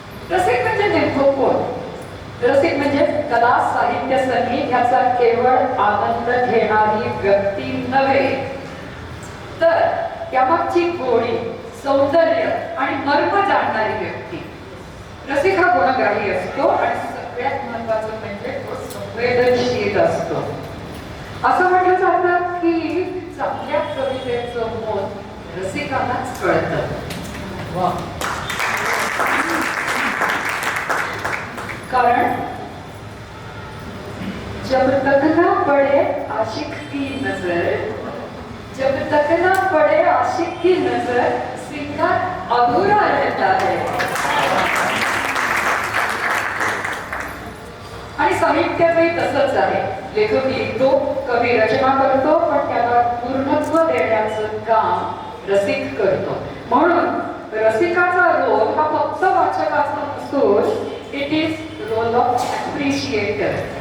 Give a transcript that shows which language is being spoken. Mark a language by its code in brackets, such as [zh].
[mr] रसिक म्हणजे नेमकं कोण? रसिक म्हणजे कला, साहित्य, संगीत ह्याचा केवळ आनंद घेणारी व्यक्ती नव्हे, तर त्यामागची गोडी, सौंदर्य आणि मर्म जाणणारी व्यक्ती. रसिक हा गुणग्राही असतो आणि सगळ्यात महत्वाचं म्हणजे तो संवेदनशील असतो. असं म्हटलं जातं की चांगल्या कवितेचं मोल रसिकांनाच कळतं. [hi] कारण जब तक ना पड़े आशिक की नजर, जब तक ना पड़े आशिक की नजर, सिंगार अधूरा रहता है. [mr] आणि साहित्याचंही तसंच आहे. लेखक लिहितो, कवी रचना करतो, पण त्याला पूर्णत्व देण्याचं काम रसिक करतो. म्हणून रसिकाचा रोल हा फक्त वाचकाचा नसून [en] It is role of appreciator.